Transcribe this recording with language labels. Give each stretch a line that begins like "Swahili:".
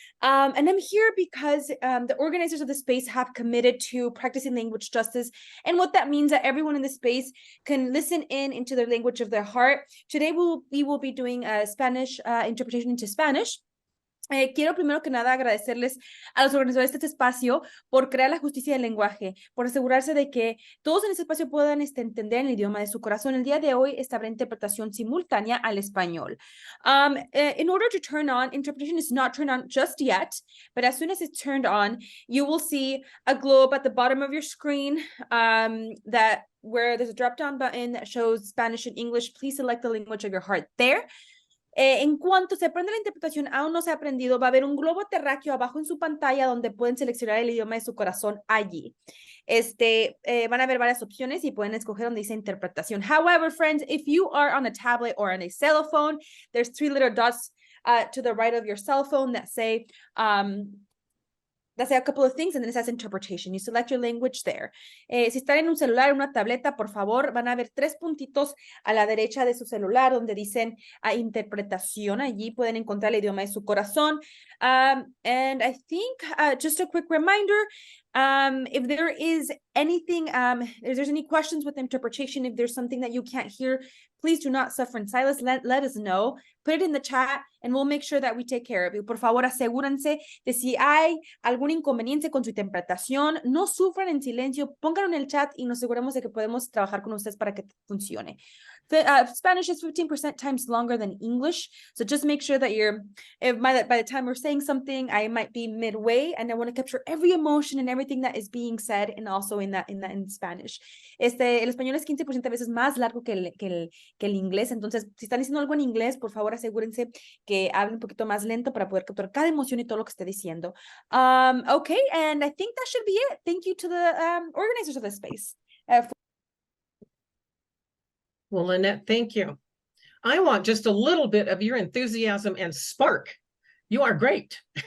English: And I'm here because the organizers of the space have committed to practicing language justice. And what that means that everyone in the space can listen into the language of their heart. Today, we will be doing a Spanish interpretation into Spanish.
Spanish: Quiero primero que nada agradecerles a los organizadores de este espacio por crear la justicia del lenguaje, por asegurarse de que todos en este espacio puedan entender el idioma de su corazón. El día de hoy habrá interpretación simultánea al español.
English: In order to turn on, interpretation is not turned on just yet, but as soon as it's turned on, you will see a globe at the bottom of your screen where there's a drop-down button that shows Spanish and English. Please select the language of your heart there.
Spanish: En cuanto se aprende la interpretación, aún no se ha aprendido, va a haber un globo terráqueo abajo en su pantalla donde pueden seleccionar el idioma de su corazón allí. Van a haber varias opciones y pueden escoger donde dice interpretación.
English: However, friends, if you are on a tablet or on a cell phone, there's 3 little dots to the right of your cell phone that say a couple of things, and then it says interpretation. You select your language there.
Spanish: Si están en un celular, en una tableta, por favor, van a ver 3 puntitos a la derecha de su celular donde dicen interpretación. Allí pueden encontrar el idioma de su corazón.
English: And I think, just a quick reminder, if there is anything, if there's any questions with interpretation, if there's something that you can't hear, please do not suffer in silence. Let us know. Put it in the chat and we'll make sure that we take care of you.
Spanish: Por favor, asegúrense de si hay algún inconveniente con su interpretación, no sufran en silencio, pónganlo en el chat y nos aseguramos de que podemos trabajar con ustedes para que funcione.
English: Spanish is 15% times longer than English, so just make sure that by the time we're saying something, I might be midway, and I want to capture every emotion and everything that is being said, and also in Spanish.
Spanish: El español es 15% veces más largo que el inglés, entonces si están diciendo algo en inglés, por favor asegúrense que hablen un poquito más lento para poder capturar cada emoción y todo lo que esté diciendo.
English: Okay, and I think that should be it. Thank you to the organizers of this space. Well, Lynette, thank you. I want just a little bit of your enthusiasm and spark. You are great.